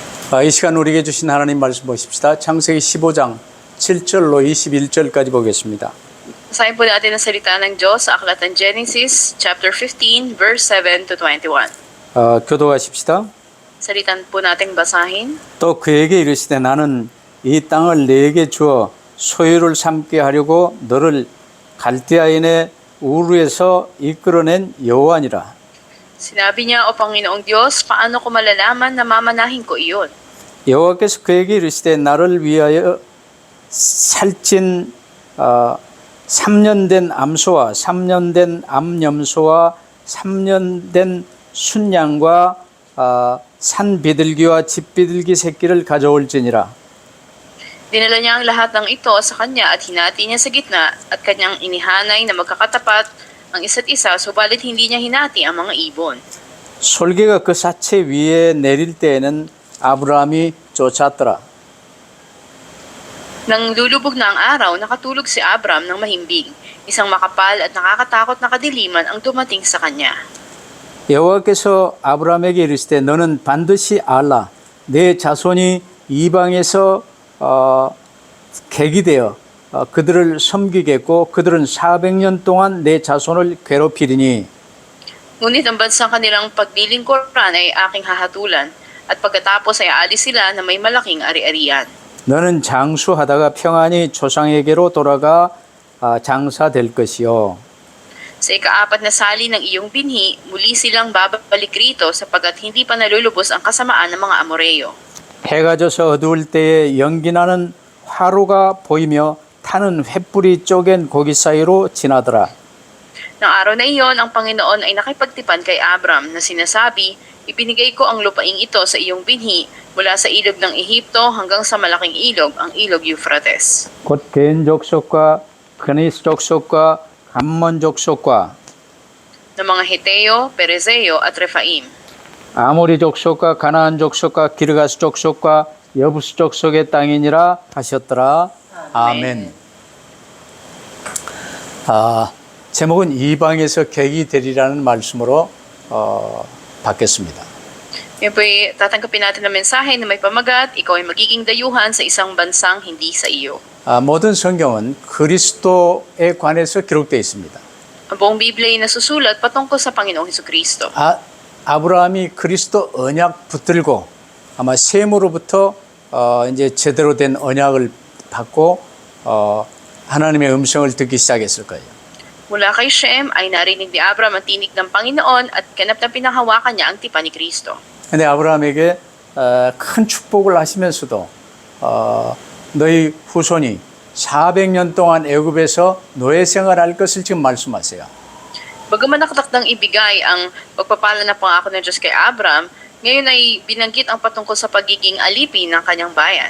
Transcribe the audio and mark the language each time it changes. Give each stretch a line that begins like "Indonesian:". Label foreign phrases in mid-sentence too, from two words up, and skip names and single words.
Korean: 이 시간 우리에게 주신 하나님 말씀 보십시다. 창세기 15장 7절로 21절까지 보겠습니다.
Filipino: Basahin po natin ang salita ng Diyos sa aklat ng Genesis,
English: chapter 15, verse 7 to 21.
Korean: 교도하십시다.
Filipino: Salitan po nating basahin.
Korean: 또 그에게 이르시되 나는 이 땅을 네게 주어 소유를 삼게 하려고 너를 갈대아인의 우르에서 이끌어낸 여호와니라.
Filipino: Sinabi niya, O Panginoong Diyos, paano ko malalaman na mamanahin ko iyon?
Korean: 여호와께서 그에게 이르시되 나를 위하여 살찐 3년 된 암소와 3년 된 암염소와 3년 된 순양과 산 비둘기와 집 비둘기 새끼를 가져올지니라.
Filipino: Dinala niya ang lahat ng ito sa kanya at hinati niya sa gitna at kanyang inihanay na magkakatapat ang isa't isa, subalit hindi niya hinati ang mga ibon.
Korean: 솔개가 그 사체 위에 내릴 때에는 아브라함이 쫓았더라.
Filipino: Nang lulubog na ang araw, nakatulog si Abram ng mahimbing. Isang makapal at nakakatakot na kadiliman ang dumating sa kanya.
Korean: 여호와께서 아브라함에게 이르시되 너는 반드시 알라 내 자손이 이방에서 객이 되어 그들을 섬기겠고 그들은 400년 동안 내 자손을 괴롭히리니.
Filipino: Ngunit ang bansang kanilang paglilingkuran ay aking hahatulan at pagkatapos ay aalis sila na may malaking ari-arian.
Korean: 너는 장수하다가 평안히 조상에게로 돌아가 장사될 것이요.
Filipino: Sa ika-4 na sali ng iyong binhi, muli silang babalik rito sapagkat hindi pa nalulubos ang kasamaan ng mga Amoreo.
Korean: 해가 져서 어두울 때에 연기나는 화로가 보이며 타는 횃불이 쪼갠 고기 사이로 지나더라.
Filipino: Nang araw na iyon, ang Panginoon ay nakipagtipan kay Abram na sinasabi, ibinigay ko ang lupaing ito sa iyong binhi mula sa ilog ng Ehipto hanggang sa malaking ilog, ang ilog Euphrates.
Korean: 곧 겐 족속과 그니스 족속과 감몬 족속과
Filipino: Ng mga Heteo, Perezeo at Rephaim.
Korean: 아모리 족속과 가나안 족속과 기르가스 족속과 여부스 족속의 땅이니라 하셨더라. 아멘. 제목은 이방에서 객이 되리라는 말씀으로 받겠습니다.
Filipino: Yan po'y tatanggapin natin ng mensahe na may pamagat, ikaw ay magiging dayuhan sa isang bansang hindi sa iyo.
Korean: 모든 성경은 그리스도에 관해서 기록되어 있습니다.
Filipino: Ang buong Biblia ay nasusulat patungkol sa Panginoong Hesukristo.
Korean: 아브라함이 그리스도 언약 붙들고 아마 셈으로부터 이제 제대로 된 언약을 받고 하나님의 음성을 듣기 시작했을 거예요.
Filipino: Mula kay Shem ay narinig ni Abram ang tinig ng Panginoon at ganap na pinanghawakan niya ang tipan ni Kristo.
Korean: 근데 아브라함에게 큰 축복을 하시면서도 너희 후손이 400년 동안 애굽에서 노예 생활할 것을 지금 말씀하세요.
Filipino: Bagaman nakatakdang ibigay ang pagpapala na pangako ng Diyos kay Abram, ngayon ay binanggit ang patungkol sa pagiging alipin ng kanyang bayan.